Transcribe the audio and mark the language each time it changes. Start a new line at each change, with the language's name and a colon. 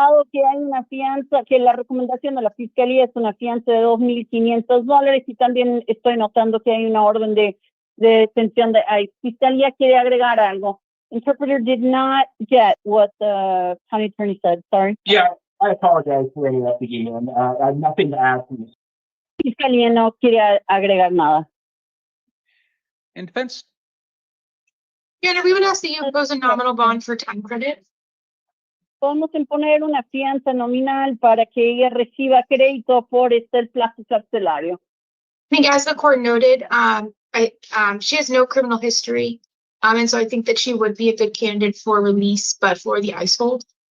Spanish: Que hay una fianza, que la recomendación de la fiscalía es una fianza de $2,500 y también estoy notando que hay una orden de detención de ICE. Fiscalía quiere agregar algo.
English: Interpreter did not get what the county attorney said. Sorry. Yeah, I apologize for any of that again. I have nothing to add from this.
Spanish: Fiscalía no quiere agregar nada.
English: In defense? Your Honor, we would ask that you impose a nominal bond for time credit.
Spanish: Podemos imponer una fianza nominal para que ella reciba crédito por el plazo carcelario.
English: I think as the court noted, she has no criminal history. And so I think that she would be a good candidate for release, but for the ICE hold.